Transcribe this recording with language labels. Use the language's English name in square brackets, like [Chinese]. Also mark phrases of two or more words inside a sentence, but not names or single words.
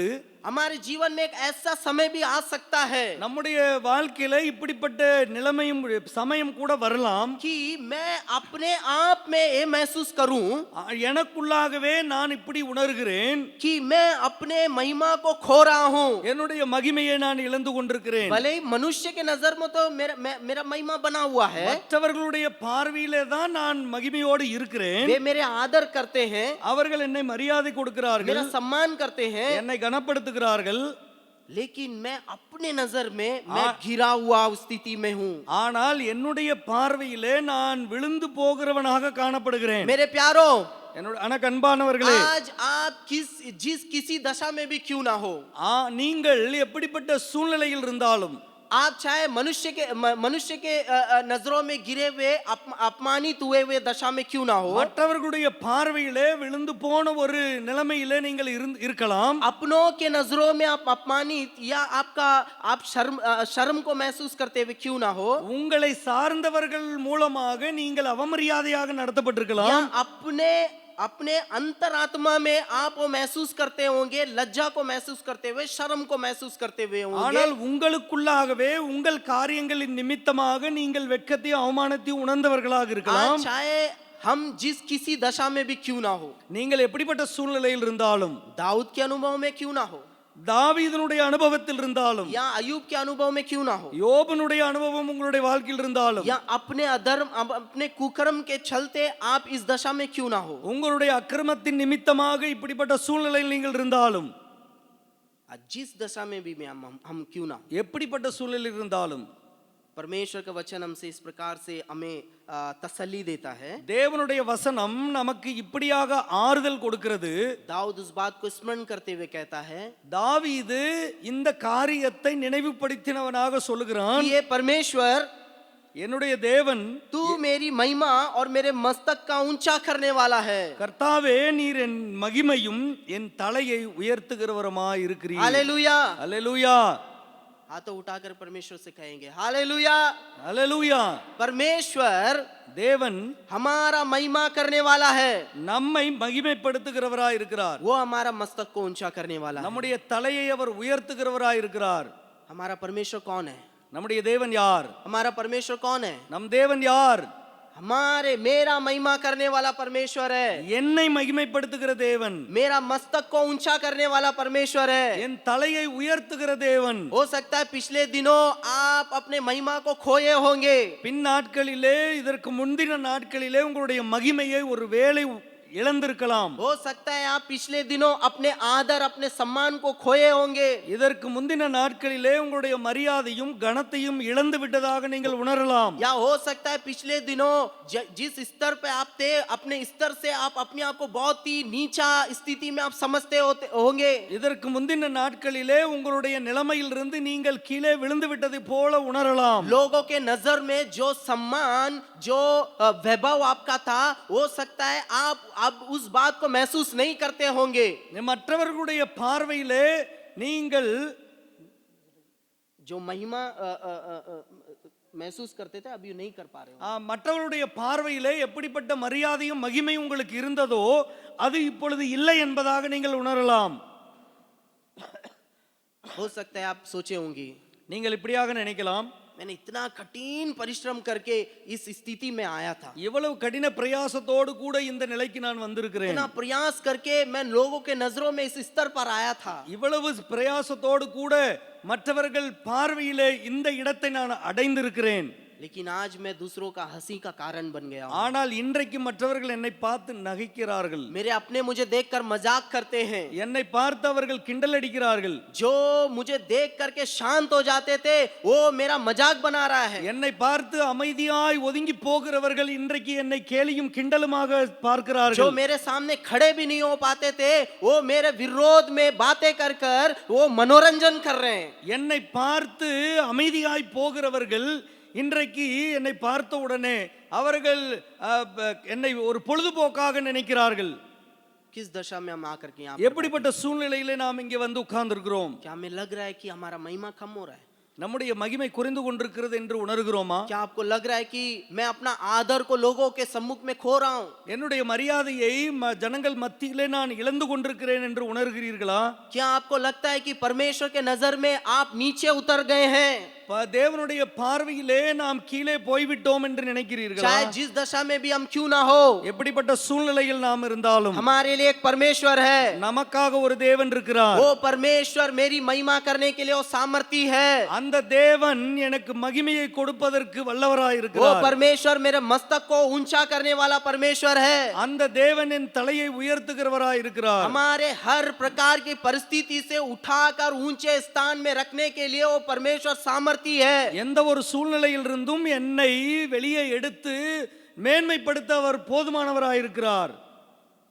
[Hindi] हमारे जीवन में एक ऐसा समय भी आ सकता है [Tamil] நம்முடைய வாழ்க்கையில இப்படிப்பட்ட நிலைமையும் சமயம் கூட வரலாம். [Hindi] कि मैं अपने आप में ये महसूस करूं [Tamil] எனக்குள்ளாகவே நான் இப்படி உணர்கிறேன் [Hindi] कि मैं अपने महिमा को खो रहा हूं। [Tamil] என்னுடைய மகிமையை நான் இழந்து கொண்டிருக்கிறேன். [Hindi] भले ही मनुष्य के नजर में तो मेरा महिमा बना हुआ है, [Tamil] மற்றவர்களுடைய பார்வையிலே தான் நான் மகிமையோடு இருக்கிறேன். [Hindi] वे मेरे आदर करते हैं, [Tamil] அவர்கள் என்னை மரியாதை கொடுக்கிறார்கள், [Hindi] मेरा सम्मान करते हैं, [Tamil] என்னை கனப்படுத்துகிறார்கள். [Hindi] लेकिन मैं अपने नजर में मैं गिरा हुआ स्थिति में हूं। [Tamil] ஆனால் என்னுடைய பார்வையிலே நான் விழுந்து போகிறவனாக காணப்படுகிறேன். [Hindi] मेरे प्यारो, [Tamil] என்னோட எனக்கு அன்பானவர்களே, [Hindi] आज आप जिस किसी दशा में भी क्यों ना हो, [Tamil] நீங்கள் எப்படிப்பட்ட சூழ்நிலையில் இருந்தாலும், [Hindi] आप चाहे मनुष्य के नजरों में गिरे हुए अपमानित हुए दशा में क्यों ना हो, [Tamil] மற்றவர்களுடைய பார்வையிலே விழுந்து போன ஒரு நிலைமையிலே நீங்கள் இருக்கலாம். [Hindi] अपनों के नजरों में आप अपमानित या आप शर्म को महसूस करते हुए क्यों ना हो, [Tamil] உங்களை சார்ந்தவர்கள் மூலமாக நீங்கள் அவமரியாதையாக நடத்தப்பட்டிருக்கலாம். [Hindi] या अपने अंतरात्मा में आप वो महसूस करते होंगे, लज्जा को महसूस करते हुए, शर्म को महसूस करते हुए होंगे. [Tamil] ஆனால் உங்களுக்குள்ளாகவே உங்கள் காரியங்களின் நிமித்தமாக நீங்கள் வெட்கத்தையும் அவமானத்தையும் உணர்ந்தவர்களாக இருக்கலாம். [Hindi] चाहे हम जिस किसी दशा में भी क्यों ना हो, [Tamil] நீங்கள் எப்படிப்பட்ட சூழ்நிலையில் இருந்தாலும், [Hindi] दाऊद के अनुभव में क्यों ना हो, [Tamil] தாவீதுனுடைய அனுபவத்தில் இருந்தாலும், [Hindi] या अयूब के अनुभव में क्यों ना हो, [Tamil] யோபனுடைய அனுபவம் உங்களுடைய வாழ்க்கையில் இருந்தாலும், [Hindi] या अपने अधर्म अपने कुकर्म के चलते आप इस दशा में क्यों ना हो, [Tamil] உங்களுடைய அக்கிரமத்தின் நிமித்தமாக இப்படிப்பட்ட சூழ்நிலையில் நீங்கள் இருந்தாலும், [Hindi] जिस दशा में भी हम क्यों ना हो, [Tamil] எப்படிப்பட்ட சூழ்நிலையில் இருந்தாலும், [Hindi] परमेश्वर का वचन हमसे इस प्रकार से हमें तसल्ली देता है. [Tamil] தேவனுடைய வசனம் நமக்கு இப்படியாக ஆறுதல் கொடுக்கிறது. [Hindi] दाऊद उस बात को स्मरण करते हुए कहता है, [Tamil] தாவீது இந்த காரியத்தை நினைவுபடுத்தினவனாக சொல்லுகிறான், [Hindi] ये परमेश्वर [Tamil] என்னுடைய தேவன், [Hindi] तू मेरी महिमा और मेरे मस्तक का ऊंचा करने वाला है. [Tamil] கர்த்தாவே நீர் என் மகிமையும் என் தலையை உயர்த்துகிறவருமாய் இருக்கிறீர். [Hindi] हालेलुया. [Tamil] அல்லேலூயா, [Hindi] हाथों उठाकर परमेश्वर से कहेंगे हालेलुया. [Tamil] அல்லேலூயா. [Hindi] परमेश्वर [Tamil] தேவன் [Hindi] हमारा महिमा करने वाला है, [Tamil] நம்மை மகிமைப்படுத்துகிறவராய் இருக்கிறார். [Hindi] वो हमारा मस्तक को ऊंचा करने वाला है. [Tamil] நம்முடைய தலையை அவர் உயர்த்துகிறவராய் இருக்கிறார். [Hindi] हमारा परमेश्वर कौन है? [Tamil] நம்முடைய தேவன் யார்? [Hindi] हमारा परमेश्वर कौन है? [Tamil] நம் தேவன் யார்? [Hindi] मेरा महिमा करने वाला परमेश्वर है, [Tamil] என்னை மகிமைப்படுத்துகிற தேவன், [Hindi] मेरा मस्तक को ऊंचा करने वाला परमेश्वर है. [Tamil] என் தலையை உயர்த்துகிற தேவன். [Hindi] हो सकता है पिछले दिनों आप अपने महिमा को खोए होंगे, [Tamil] பின் நாட்களிலே, இதற்கு முந்தின நாட்களிலே உங்களுடைய மகிமையை ஒரு வேளை இழந்திருக்கலாம். [Hindi] हो सकता है आप पिछले दिनों अपने आदर अपने सम्मान को खोए होंगे, [Tamil] இதற்கு முந்தின நாட்களிலே உங்களுடைய மரியாதையும் கனத்தையும் இழந்து விட்டதாக நீங்கள் உணரலாம். [Hindi] या हो सकता है पिछले दिनों जिस स्तर पे आप थे, अपने स्तर से आप अपने आप को बहुत ही नीचा स्थिति में आप समझते होंगे. [Tamil] இதற்கு முந்தின நாட்களிலே உங்களுடைய நிலைமையிலிருந்து நீங்கள் கீழே விழுந்து விட்டதை போல உணரலாம். [Hindi] लोगों के नजर में जो सम्मान जो वैभव आपका था, हो सकता है आप अब उस बात को महसूस नहीं करते होंगे. [Tamil] மற்றவர்களுடைய பார்வையிலே நீங்கள் [Hindi] जो महिमा महसूस करते थे अभी नहीं कर पा रहे हो. [Tamil] மற்றவர்களுடைய பார்வையிலே எப்படிப்பட்ட மரியாதையும் மகிமையும் உங்களுக்கு இருந்ததோ அது இப்பொழுது இல்லை என்பதாக நீங்கள் உணரலாம். [Hindi] हो सकता है आप सोचे होंगे, [Tamil] நீங்கள் இப்படியாக நினைக்கலாம், [Hindi] मैंने इतना कठिन परिश्रम करके इस स्थिति में आया था, [Tamil] இவ்வளவு கடின பிரயாசத்தோடு கூட இந்த நிலைக்கு நான் வந்திருக்கிறேன், [Hindi] इतना प्रयास करके मैं लोगों के नजरों में इस स्तर पर आया था. [Tamil] இவ்வளவு பிரயாசத்தோடு கூட மற்றவர்கள் பார்வையிலே இந்த இடத்தை நான் அடைந்திருக்கிறேன். [Hindi] लेकिन आज मैं दूसरों का हंसी का कारण बन गया हूं. [Tamil] ஆனால் இன்றைக்கு மற்றவர்கள் என்னை பார்த்து நகைக்கிறார்கள். [Hindi] मेरे अपने मुझे देखकर मजाक करते हैं, [Tamil] என்னை பார்த்து அவர்கள் கிண்டல் அடிக்கிறார்கள். [Hindi] जो मुझे देख करके शांत हो जाते थे वो मेरा मजाक बना रहा है. [Tamil] என்னை பார்த்து அமைதியாய் ஒதுங்கி போகிறவர்கள் இன்றைக்கு என்னை கேலியும் கிண்டலுமாக பார்க்கிறார்கள். [Hindi] जो मेरे सामने खड़े भी नहीं हो पाते थे वो मेरे विरोध में बातें कर कर वो मनोरंजन कर रहे हैं. [Tamil] என்னை பார்த்து அமைதியாய் போகிறவர்கள் இன்றைக்கு என்னை பார்த்த உடனே அவர்கள் என்னை ஒரு பொழுதுபோக்காக நினைக்கிறார்கள். [Hindi] किस दशा में हम आकर के यहाँ [Tamil] எப்படிப்பட்ட சூழ்நிலையிலே நாம் இங்கே வந்து உட்கார்ந்திருக்கிறோம்? [Hindi] क्या हमें लग रहा है कि हमारा महिमा कम हो रहा है? [Tamil] நம்முடைய மகிமை குறைந்து கொண்டிருக்கிறது என்று உணர்கிறோமா? [Hindi] क्या आपको लग रहा है कि मैं अपना आदर को लोगों के सम्मुख में खो रहा हूँ? [Tamil] என்னுடைய மரியாதையை ஜனங்கள் மத்தியிலே நான் இழந்து கொண்டிருக்கிறேன் என்று உணர்கிறீர்களா? [Hindi] क्या आपको लगता है कि परमेश्वर के नजर में आप नीचे उतर गए हैं? [Tamil] தேவனுடைய பார்வையிலே நாம் கீழே போய்விட்டோம் என்று நினைக்கிறீர்களா? [Hindi] चाहे जिस दशा में भी हम क्यों ना हो, [Tamil] எப்படிப்பட்ட சூழ்நிலையில் நாம் இருந்தாலும் [Hindi] हमारे लिए एक परमेश्वर है. [Tamil] நமக்காக ஒரு தேவன் இருக்கிறார். [Hindi] वो परमेश्वर मेरी महिमा करने के लिए वो सामर्थी है. [Tamil] அந்த தேவன் எனக்கு மகிமையை கொடுப்பதற்கு வல்லவராய் [Hindi] वो [Tamil] இருக்கிறார். [Hindi] परमेश्वर मेरे मस्तक को ऊंचा करने वाला परमेश्वर है. [Tamil] அந்த தேவன் என் தலையை உயர்த்துகிறவராய் இருக்கிறார். [Hindi] हमारे हर प्रकार की परिस्थिति से उठाकर ऊंचे स्थान में रखने के लिए वो परमेश्वर सामर्थी है. [Tamil] எந்த ஒரு சூழ்நிலையில் இருந்தும் என்னை வெளியே எடுத்து மேன்மைப்படுத்த அவர் போதுமானவராய் இருக்கிறார்.